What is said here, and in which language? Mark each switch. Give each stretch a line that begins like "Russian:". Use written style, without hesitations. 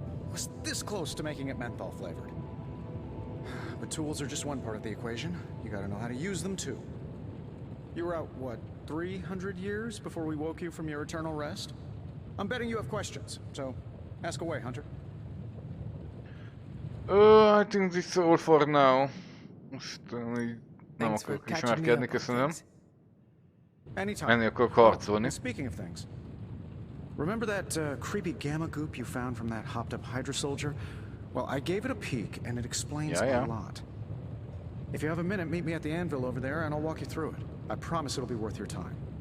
English: Was this close to making it menthol flavored. But tools are just one part of the equation. You gotta know how to use them too. You were out, what, 300 years before we woke you from your eternal rest? I'm betting you have questions, so ask away, Hunter. I think this is all for now.
Hungarian: Most nem akarok ismerkedni, köszönöm. Menni akarok harcolni.
English: Speaking of things, remember that creepy gamma goop you found from that hopped-up Hydra soldier? Well, I gave it a peek, and it explains a lot. If you have a minute, meet me at the anvil over there, and I'll walk you through it. I promise it'll be worth your time.